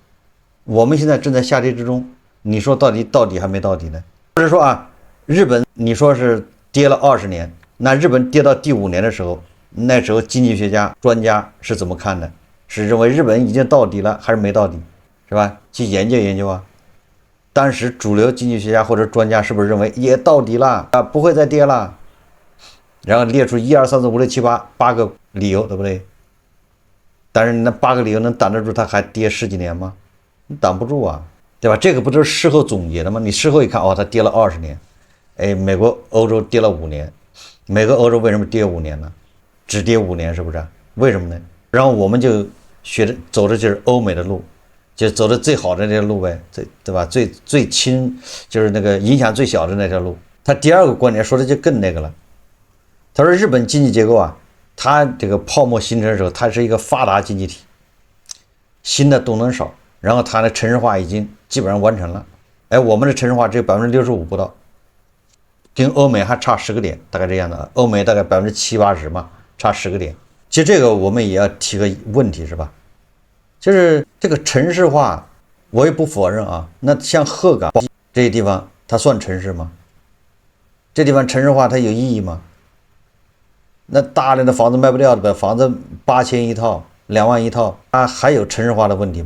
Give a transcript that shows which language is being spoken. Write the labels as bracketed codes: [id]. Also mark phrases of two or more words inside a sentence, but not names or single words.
[zh] 我們現在正在下跌之中，你說到底還沒到底呢？或者說啊，日本你說是跌了20年，那日本跌到第5年的時候，那時候經濟學家專家是怎麼看的？是認為日本已經到底了，還是沒到底？是吧？ 去研究研究啊。當時主流經濟學家或者專家是不是認為也到底了啊，不會再跌了？然後列出1、2、3、4、5、6、7、8個理由，對不對？但是那8個理由能擋得住它還跌10幾年嗎？你擋不住啊，對吧？這個不都是事後總結的嗎？你事後一看，哦，它跌了20年，哎，美國、歐洲跌了5年，美國、歐洲為什麼跌5年呢？只跌5年，是不是？為什麼呢？然後我們就走的就是歐美的路，就走的最好的那條路唄，對吧？最輕就是那個影響最小的那條路。他第2個觀點說的就更那個了，他說日本經濟結構啊，它這個泡沫形成的時候，它是一個發達經濟體，新的動能少，然後它的城市化已經基本上完成了。哎，我們的城市化只有65%不到，跟歐美還差10個點，大概這樣的。歐美大概70%、80%嘛，差10個點。其實這個我們也要提個問題，是吧？就是這個城市化，我也不否認啊。那像鶴崗這些地方，它算城市嗎？這地方城市化它有意義嗎？那大量的房子賣不掉的，房子8000一套、2萬一套，它還有城市化的問題嗎？